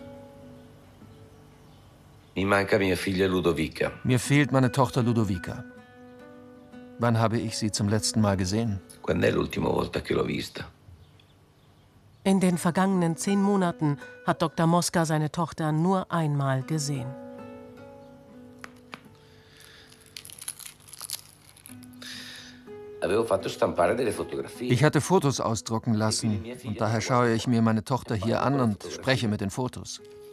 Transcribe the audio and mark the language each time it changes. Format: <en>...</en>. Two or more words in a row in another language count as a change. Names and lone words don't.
<de>Mir fehlt meine Tochter Ludovica. Wann habe ich sie zum letzten Mal gesehen?</de> <it>Quando è l'ultima volta che l'ho vista?</it> <de>In den vergangenen 10 Monaten hat Dr. Mosca seine Tochter nur einmal gesehen. Ich hatte Fotos ausdrucken lassen und daher schaue ich mir meine Tochter hier an und spreche mit den Fotos.</de>